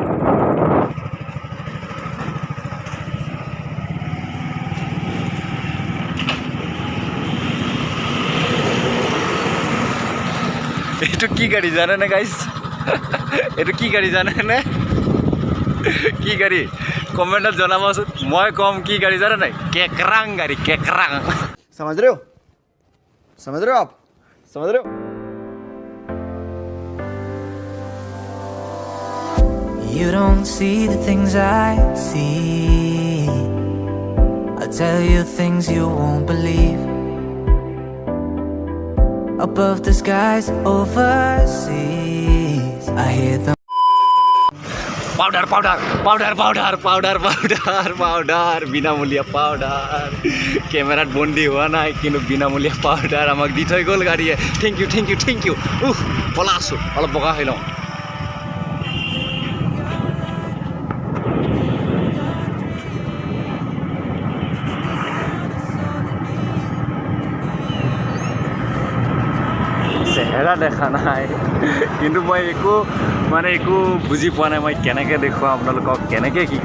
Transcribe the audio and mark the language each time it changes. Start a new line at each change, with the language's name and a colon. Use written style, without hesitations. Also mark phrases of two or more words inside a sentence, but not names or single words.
Assamese: এইটো কি গাড়ী জানেনে গাইজ? এইটো কি গাড়ী জানেনে? কি গাড়ী কমেণ্টত জনাবচোন, মই ক'ম কি গাড়ী জানে নাই? কেকৰাং গাড়ী, কেকৰাং।
Hindi: समझ रहे हो आप समझ रहे हो?
English: You don't see the things I see. I'll tell you things you won't believe. Above the skies overseas, I hear them.
Assamese: পাউডাৰ পাউডাৰ পাউডাৰ পাউডাৰ পাউডাৰ পাউডাৰ পাউডাৰ বিনামূলীয়া পাউডাৰ কেমেৰাত বন্দী হোৱা নাই কিন্তু বিনামূলীয়া পাউডাৰ আমাক দি থৈ গ'ল গাড়ীয়ে
English: thank you thank you thank you
Assamese: পলা আছোঁ অলপ বগা হৈ লওঁ চেহেৰা দেখা নাই কিন্তু মই একো বুজি পোৱা নাই মই কেনেকৈ দেখুৱাওঁ আপোনালোকক কেনেকৈ কি